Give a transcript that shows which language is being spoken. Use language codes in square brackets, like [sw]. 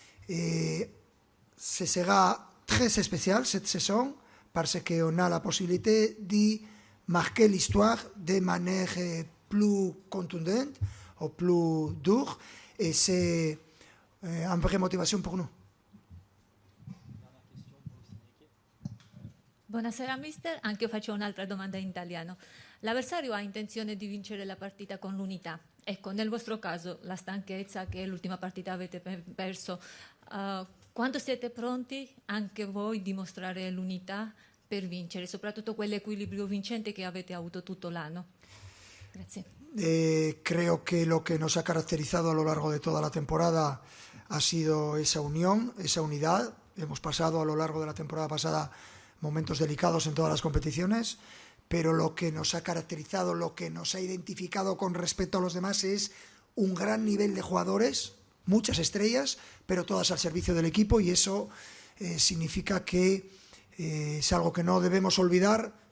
[fr] Et ce sera très spécial cette saison parce qu'on a la possibilité de marquer l'histoire de manière plus contundente o plus dure e c'est une vraie motivation pour nous. [it] Buonasera mister, anche io faccio un'altra domanda in italiano. L'avversario ha intenzione di vincere la partita con l'unità. Ecco, nel vostro caso la stanchezza che l'ultima partita avete perso, quando siete pronti anche voi dimostrare l'unità per vincere, soprattutto quell'equilibrio vincente che avete avuto tutto l'anno? Grazie. [es] Creo que lo que nos ha caracterizado a lo largo de toda la temporada ha sido esa unión, esa unidad. Hemos pasado a lo largo de la temporada pasada momentos delicados en todas las competiciones, pero lo que nos ha caracterizado, lo que nos ha identificado con respecto a los demás es un gran nivel de jugadores, muchas estrellas, pero todas al servicio del equipo, y eso significa que es algo que no debemos olvidar.